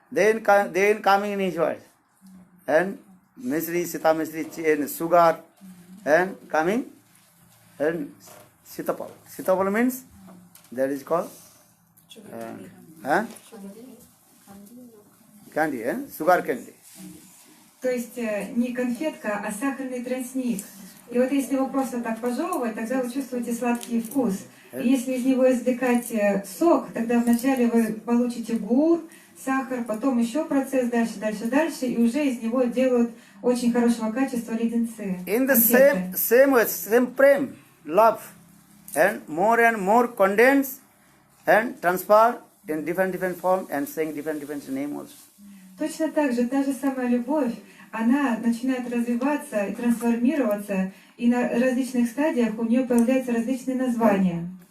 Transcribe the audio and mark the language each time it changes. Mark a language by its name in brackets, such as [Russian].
[English] Then coming in his words. And misri, sita misri, and sugar, and coming, and sitapal. Sitapal means that is called candy, sugar candy. [Russian] То есть не конфетка, а сахарный тростник. И вот если его просто так пожевывать, тогда вы чувствуете сладкий вкус. И если из него извлекать сок, тогда вначале вы получите гур, сахар, потом еще процесс дальше, и уже из него делают очень хорошего качества леденцы. [English] In the [Russian] конфеты. [English] same way, same prem, love, and more condense and transfer in different form and saying different name also. [Russian] Точно так же, та же самая любовь, она начинает развиваться и трансформироваться, и на различных стадиях у нее появляются различные названия.